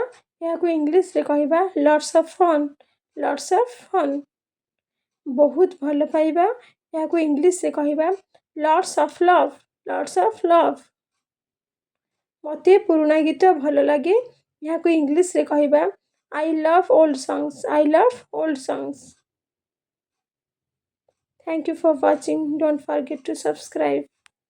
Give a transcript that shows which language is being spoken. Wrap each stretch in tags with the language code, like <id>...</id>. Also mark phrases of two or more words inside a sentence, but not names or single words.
<or>ଏହାକୁ ଇଂଲିଶରେ କହିବା</or> <en>lots of fun. lots of fun.</en> <or>ବହୁତ ଭଲ ପାଇବା। ଏହାକୁ ଇଂଲିଶରେ କହିବା</or> <en>lots of love. lots of love.</en> <or>ମୋତେ ପୁରୁଣା ଗୀତ ଭଲ ଲାଗେ। ଏହାକୁ ଇଂଲିଶରେ କହିବା</or> <en>I love old songs. I love old songs. Thank you for watching. Don't forget to subscribe.</en>